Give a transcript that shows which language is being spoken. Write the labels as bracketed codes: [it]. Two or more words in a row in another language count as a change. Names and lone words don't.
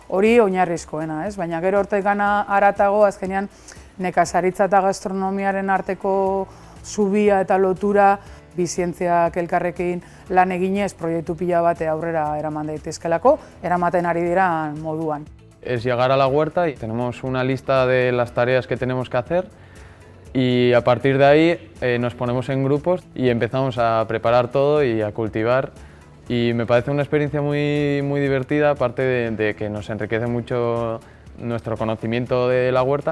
[eu] Hori oinarrizkoena, ez? Baina gero hortik haratago, azkenean nekazaritza eta gastronomiaren arteko zubia eta lotura bi zientziak elkarrekin lan eginez proiektu pila bat aurrera eraman daitezkelako, eramaten ari dira moduan. [es] Es llegar a la huerta y tenemos una lista de las tareas que tenemos que hacer y a partir de ahí nos ponemos en grupos y empezamos a preparar todo y a cultivar y me parece una experiencia muy divertida, aparte de que nos enriquece mucho nuestro conocimiento de la huerta.